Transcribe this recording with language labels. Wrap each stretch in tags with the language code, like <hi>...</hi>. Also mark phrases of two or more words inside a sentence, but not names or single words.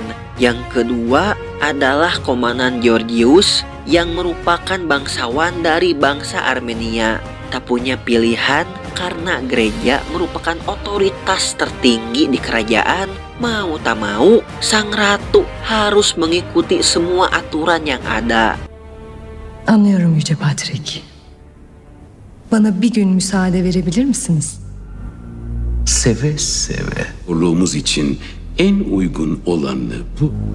<id>Yang kedua adalah Komandan Georgius yang merupakan bangsawan dari bangsa Armenia. Tak punya pilihan karena gereja merupakan otoritas tertinggi di kerajaan. Mau tak mau, sang ratu harus mengikuti semua aturan yang ada.</id> <tr>Anlıyorum Yüce Patrik. Bana bir gün müsaade verebilir misiniz? Seve seve. Urluğumuz için en uygun olanı bu.</tr>